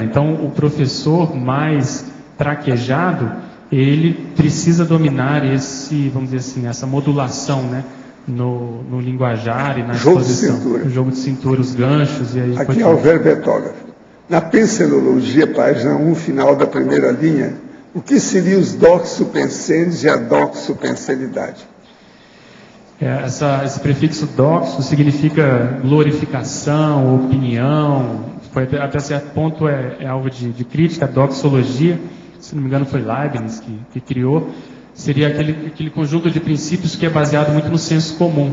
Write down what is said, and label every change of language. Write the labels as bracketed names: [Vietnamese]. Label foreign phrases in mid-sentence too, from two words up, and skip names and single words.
[Portuguese] Então, o professor mais traquejado, ele precisa dominar vamos dizer assim, essa modulação, né, no linguajar e na exposição. O jogo de cintura, os ganchos e aí. Aqui é o verbo etógrafo. Na pensenologia, página 1, final da primeira linha, o que seriam os doxo-pensenes e a doxo-pensenidade? Esse prefixo doxo significa glorificação, opinião, até certo ponto é alvo de crítica, a doxologia, se não me engano foi Leibniz que criou, seria aquele conjunto de princípios que é baseado muito no senso comum.